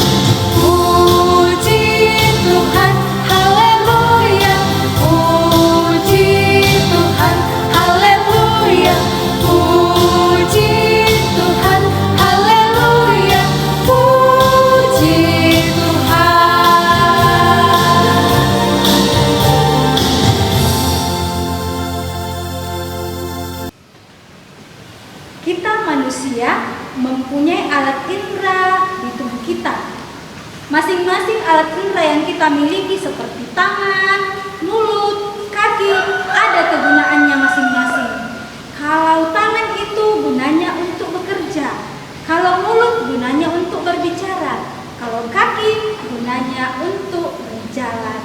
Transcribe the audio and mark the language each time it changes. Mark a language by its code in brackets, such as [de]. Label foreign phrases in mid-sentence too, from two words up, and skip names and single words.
[id] Puji Tuhan, haleluya, puji Tuhan, haleluya, puji Tuhan, haleluya, puji Tuhan. Kita manusia mempunyai alat indera di tubuh kita. Masing-masing alat indera yang kita miliki seperti tangan, mulut, kaki ada kegunaannya masing-masing. Kalau tangan itu gunanya untuk bekerja, kalau mulut gunanya untuk berbicara, kalau kaki gunanya untuk berjalan.